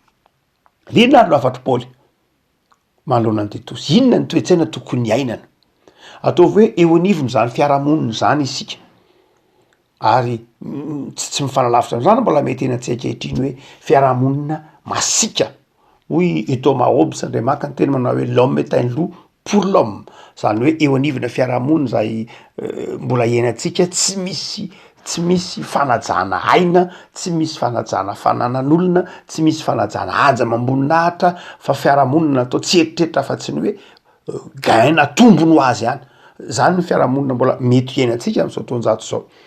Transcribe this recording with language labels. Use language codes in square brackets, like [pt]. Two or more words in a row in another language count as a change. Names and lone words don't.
[mg] lina ary lafatry Paoly manoloana ny Titosy inona ny toetsaina tokony iainana ataovy hoe eo anivony zany fiarahamonina zany isika ary tsy mifanalavitra am'zany mbola mety eny antsika ankehitriny hoe fiarahamonina masika hoy Thomas Hobbes ndray maka ny teny manao hoe [fr] l'homme est un loup pour l'homme [mg] zany hoe eo anivona fiarahamonina zay mbola iainantsika tsy misy fanajana aina tsy misy fanajana fananan'olona tsy misy fanajana aja mamboninahitra fa fiarahamonina natao tsy eritreritra fa tsy ny hoe gaina tombony ho azy ihany zany ny fiarahamonina mbola mety iainantsika am'izao toanjato zao